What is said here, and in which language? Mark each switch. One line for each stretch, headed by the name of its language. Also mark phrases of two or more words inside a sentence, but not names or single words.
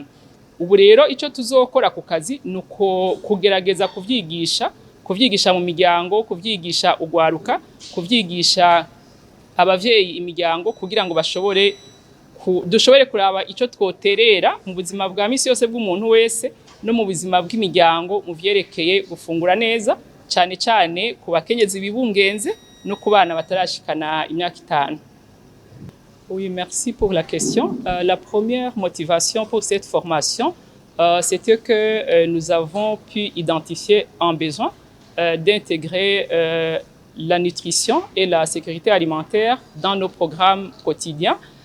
Rundi: Ubu rero ico tuzokora ku kazi nuko kugerageza kuvyigisha mu miryango, kuvyigisha ugwaruka, kuvyigisha abavyeyi imiryango kugira ngo dushobore kuraba ico twoterera mu buzima bwa misi yose bw'umuntu wese no mu buzima bw'imiryango mu vyerekeye gufungura neza, cyane cyane ku bakenyezi bibungenze no ku bana batarashikana imyaka 5.
French: Oui, merci pour la question. La première motivation pour cette formation, c'était que nous avons pu identifier un besoin d'intégrer la nutrition et la sécurité alimentaire dans nos programmes quotidiens,